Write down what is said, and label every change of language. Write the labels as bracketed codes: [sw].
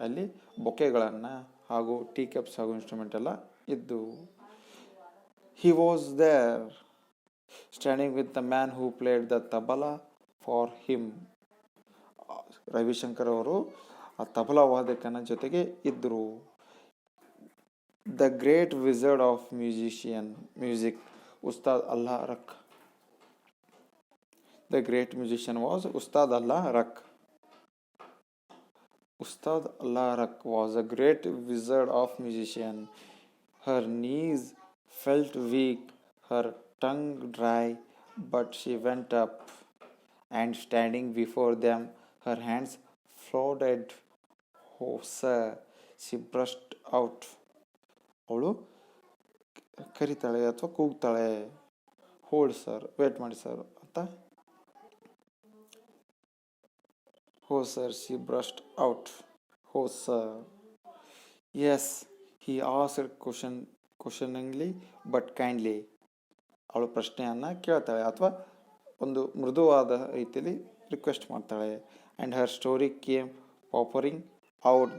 [kn] ಅಲ್ಲಿ ಬೊಕೆಗಳನ್ನು ಹಾಗೂ tea cups ಹಾಗೂ ಇನ್ಸ್ಟ್ರೂಮೆಂಟ್ ಎಲ್ಲ ಇದ್ದು. [en] He was there, standing with the man who played the tabla for him. [kn] Ravishankar ಅವರು ಆ ತಬಲಾ ವಾದಕನ ಜೊತೆಗೆ ಇದ್ದರು. [en] The great wizard of music, Ustad Alla Rakha. The great musician was Ustad Alla Rakha. Ustad Allah Rak was a great wizard of musician. Her knees felt weak, her tongue dry, but she went up, and standing before them, her hands floated. Oh sir, she burst out. [kn] ಅವಳು ಕರಿತಾಳೆ ಅಥವಾ ಕೂಗ್ತಾಳೆ, hold sir, wait ಮಾಡಿ sir ಅಂತ. [en] Oh sir, she burst out. Oh sir. Yes, he asked questioningly but kindly. [kn] ಅವಳು ಪ್ರಶ್ನೆಯನ್ನು ಕೇಳ್ತಾಳೆ ಅಥವಾ ಒಂದು ಮೃದುವಾದ ರೀತಿಯಲ್ಲಿ ರಿಕ್ವೆಸ್ಟ್ ಮಾಡ್ತಾಳೆ. [en] And her story came pouring out.